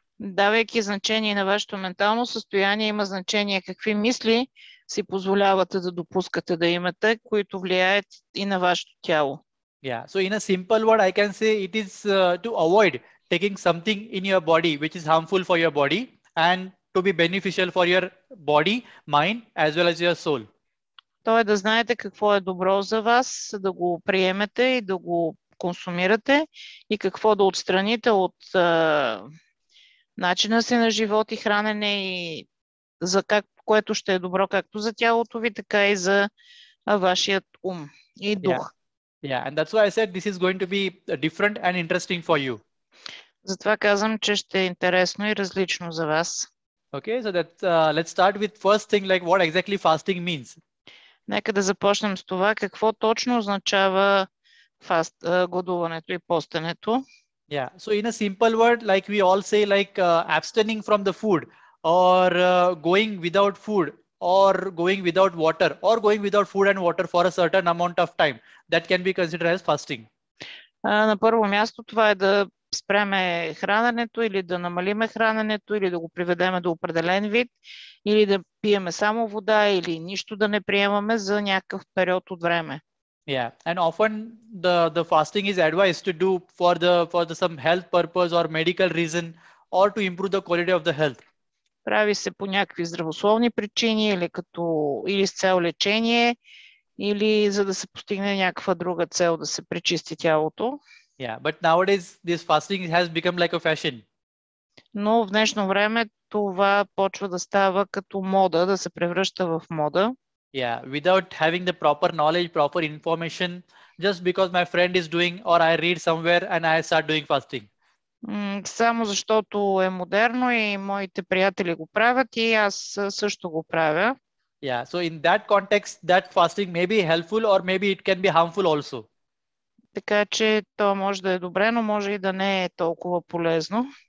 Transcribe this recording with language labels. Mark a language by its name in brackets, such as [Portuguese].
[Bulgarian] Давайки значение на вашето ментално състояние, има значение какви мисли си позволявате да допускате да имате, които влияят и на вашето тяло. [English] Yeah, so in a simple word, I can say it is to avoid taking something in your body which is harmful for your body and to be beneficial for your body, mind, as well as your soul. [Bulgarian] То е да знаете какво е добро за вас, да го приемете и да го консумирате и какво да отстраните от начина си на живот и хранене, и което ще е добро както за тялото ви, така и за вашият ум и дух. [English] Yeah, and that's why I said this is going to be different and interesting for you. [Bulgarian] Затова казвам, че ще е интересно и различно за вас. [English] Okay, so let's start with first thing, like what exactly fasting means. [Bulgarian] Нека да започнем с това, какво точно означава гладуването и постенето. [English] Yeah, so in a simple word, like we all say, like abstaining from the food, or going without food, or going without water, or going without food and water for a certain amount of time, that can be considered as fasting. [Bulgarian] На първо място това е да спреме храненето или да намалиме храненето или да го приведеме до определен вид или да пиеме само вода или нищо да не приемаме за някакъв период от време. [English] Yeah, and often the fasting is advised to do for the some health purpose or medical reason or to improve the quality of the health. [Bulgarian] Прави се по някакви здравословни причини или с цел лечение, или за да се постигне някаква друга цел, да се пречисти тялото. [English] Yeah, but nowadays this fasting has become like a fashion. [Bulgarian] Но в днешно време това почва да става като мода, да се превръща в мода. [English] Yeah, without having the proper knowledge, proper information, just because my friend is doing or I read somewhere and I start doing fasting. [Bulgarian] Само защото е модерно и моите приятели го правят и аз също го правя. [English] Yeah, so in that context, that fasting may be helpful or maybe it can be harmful also. [Bulgarian] Така че то може да е добре, но може и да не е толкова полезно.